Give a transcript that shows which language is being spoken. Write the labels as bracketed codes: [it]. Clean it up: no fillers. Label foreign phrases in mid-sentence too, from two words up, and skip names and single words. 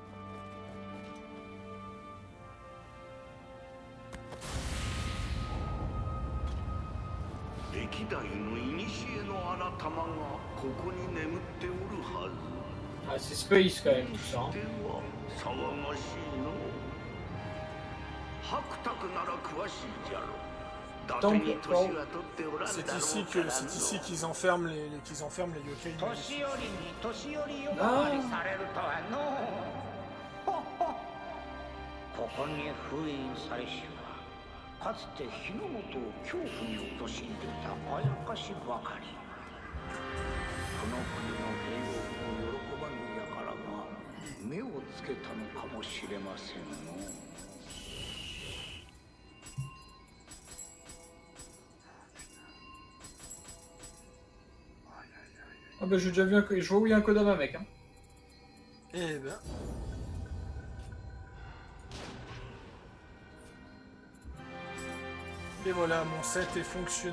[fr] Ah, c'est space quand même, tout ça. Hein. C'est ici qu'ils enferment les yokai. Ah. [ja] ここに封印されしはかつて日の本を恐怖に陥れたあやかしばかりこの国の平穏を喜ばぬ輩が目をつけたのかもしれませんの [fr] Ah bah j'ai déjà vu je vois où il y a un Kodama mec hein. Eh ben... Et voilà, mon set est fonctionnel.